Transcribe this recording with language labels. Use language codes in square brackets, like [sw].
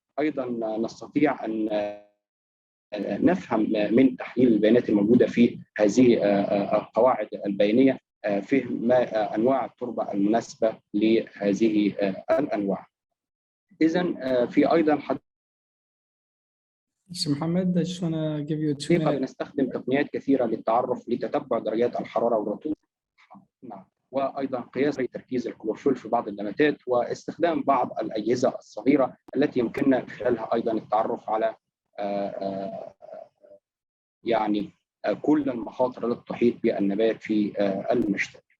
[ar] أيضا نستطيع أن نفهم من تحليل البيانات الموجودة في هذه القواعد البيانية فهم أنواع التربة المناسبة لهذه الأنواع. إذن في أيضا [en] محمد, I just want to give you a 2 minute. [ar] بنستخدم تقنيات كثيرة للتعرف لتتبع درجات الحرارة والرطوبة. نعم. وأيضا قياس تركيز الكلوروفيل في بعض النباتات، واستخدام بعض الأجهزة الصغيرة التي يمكننا من خلالها أيضا التعرف على يعني كل المخاطر التي تحيط بالنبات في المشتى.